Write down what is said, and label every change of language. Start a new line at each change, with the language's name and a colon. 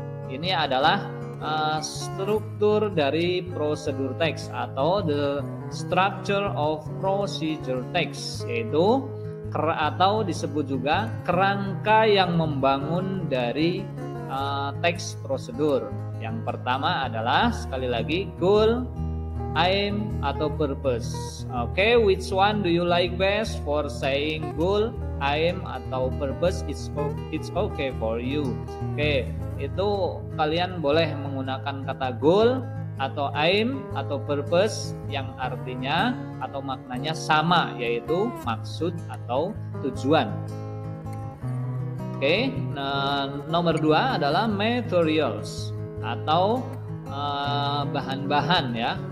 Indonesian: Ini adalah struktur dari prosedur text atau
English: the structure of procedure text,
Indonesian: yaitu atau disebut juga kerangka yang membangun dari teks prosedur. Yang pertama adalah sekali lagi goal, aim atau purpose.
English: Oke, which one do you like best for saying goal, aim
Indonesian: atau
English: purpose? It's okay for you.
Indonesian: Oke, itu kalian boleh menggunakan kata goal atau aim atau purpose yang artinya atau maknanya sama, yaitu maksud atau tujuan. Oke, nah, nomor 2 adalah materials atau bahan-bahan ya.